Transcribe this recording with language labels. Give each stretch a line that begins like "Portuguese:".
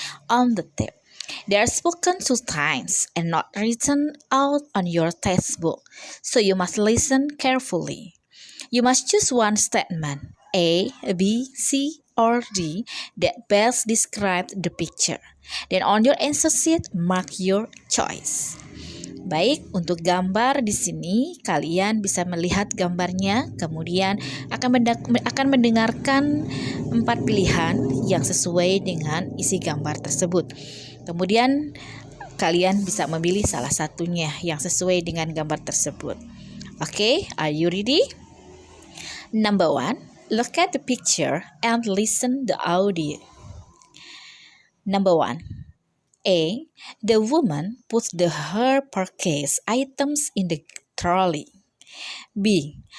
English: On the tip, they are spoken 2 times and not written out on your textbook, so you must listen carefully. You must choose one statement, A, B, C, or D, that best describes the picture. Then on your answer sheet, mark your choice.
Indonesian: Baik, untuk gambar di sini kalian bisa melihat gambarnya, kemudian akan mendengarkan 4 pilihan yang sesuai dengan isi gambar tersebut. Kemudian kalian bisa memilih salah satunya yang sesuai dengan gambar tersebut.
English: Okay, are you ready? Number 1, look at the picture and listen the audio. Number 1. A. The woman puts her purchase items in the trolley. B.